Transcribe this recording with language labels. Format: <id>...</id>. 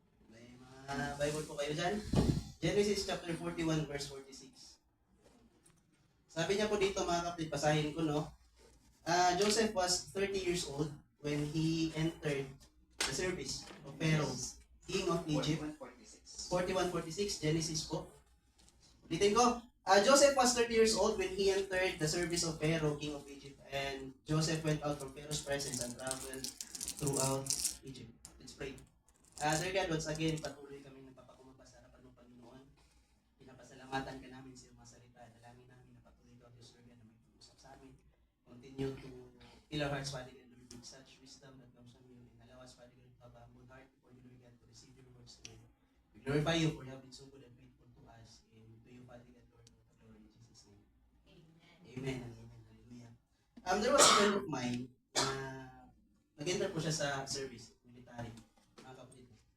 <tl>May mga Bible po kayo dyan? Genesis chapter 41 verse 46. Sabi niya po dito mga kapatid, basahin ko no.</tl> <en>Joseph was 30 years old when he entered the service of Pharaoh, king of Egypt.</en> <tl>41:46, Genesis po. Ulitin ko.</tl> <en>Joseph was 30 years old when he entered the service of Pharaoh, king of Egypt. And Joseph went out from Pharaoh's presence and traveled throughout Egypt. Let's pray. Dear God, once again,</en> <tl>patuloy kami nagpapakumaba sa harapan ng Panginoon. Pinapasalamatan ka namin sa iyong mga salita. Dalangin namin na patuloy ka, Diyos Lord, na may pag-usap sa amin.</tl> <en>Continue to fill our hearts, Father God, with such wisdom that comes from you. And allow us, Father God, to have a humble heart before you, Lord God, to receive your words today. We glorify you for you have been so good and faithful to us. And to you, Father God, Lord, all the glory in Jesus' name. Amen and amen. Hallelujah. There was a friend of mine</en> <tl>na nag-enter po siya sa service, military, mga kapatid.</tl>